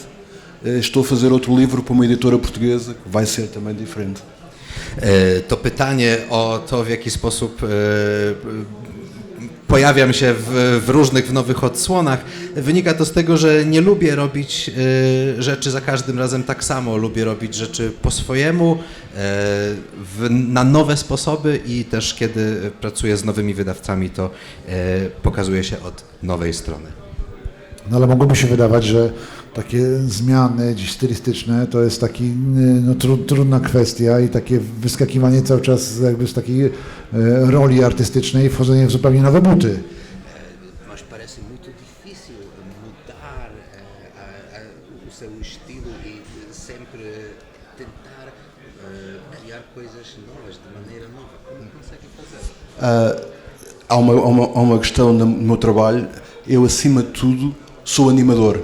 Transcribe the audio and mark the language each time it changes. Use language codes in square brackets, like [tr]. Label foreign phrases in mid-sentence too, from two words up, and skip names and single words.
[pt] Estou a fazer outro livro para uma editora portuguesa que vai ser também diferente. [pl] To pytanie o to, w jaki sposób pojawiam się w różnych nowych odsłonach, wynika to z tego, że nie lubię robić rzeczy za każdym razem tak samo. Lubię robić rzeczy po swojemu, na nowe sposoby i też kiedy pracuję z nowymi wydawcami, to pokazuję się od nowej strony. No ale mogłoby się wydawać, że takie zmiany dziś stylistyczne to jest taki trudna kwestia i takie wyskakiwanie cały czas jakby z takiej roli artystycznej, wchodzenie w zupełnie nowe buty. [pt] Mas parece muito difícil mudar o seu estilo e sempre tentar criar coisas novas de maneira nova. Como consegue fazer? Há uma questão no meu trabalho. Eu, acima de tudo, sou animador.